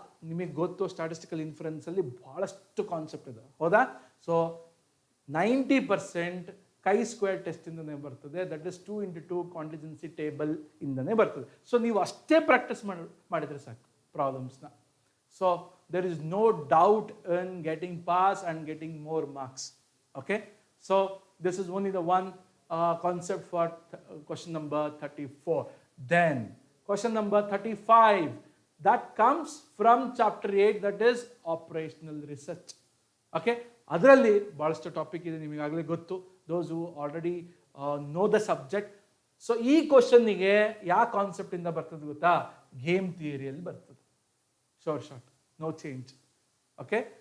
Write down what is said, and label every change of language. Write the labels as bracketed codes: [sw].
[kn] ನಿಮಗೆ ಗೊತ್ತು, statistical inference ಅಲ್ಲಿ ಬಹಳಷ್ಟು ಕಾನ್ಸೆಪ್ಟ್ ಇದೆ, ಹೌದಾ? ಸೊ 90% ಕೈ ಸ್ಕ್ವೇರ್ ಟೆಸ್ಟ್ ಇಂದನೇ ಬರ್ತದೆ. [en] that is [kn] 2 into 2 contingency table ಇಂದನೇ ಬರ್ತದೆ. ಸೊ ನೀವು ಅಷ್ಟೇ ಪ್ರಾಕ್ಟೀಸ್ ಮಾಡಿದ್ರೆ ಸಾಕು ಪ್ರಾಬ್ಲಮ್ಸ್ನ. [en] So there is no doubt in getting pass and getting more marks. Okay, so this is only the one concept for question number 34. Then question number 35, that comes from chapter 8, that is operational research. [kn] Okay, ಅದರಲ್ಲಿ ಬಹಳಷ್ಟು topic ಇದೆ, ನಿಮಗಾಗಲೇ ಗೊತ್ತು. [en] those who already know the subject. [kn] So ಈ ಕ್ವಶನ್ನಿಗೆ ಯಾವ concept ಇಂದ ಬರ್ತದೆ ಗೊತ್ತಾ? Game ಥಿಯರಿಯಲ್ಲಿ ಬರ್ತದೆ. Short, [en] no change. [kn] Okay,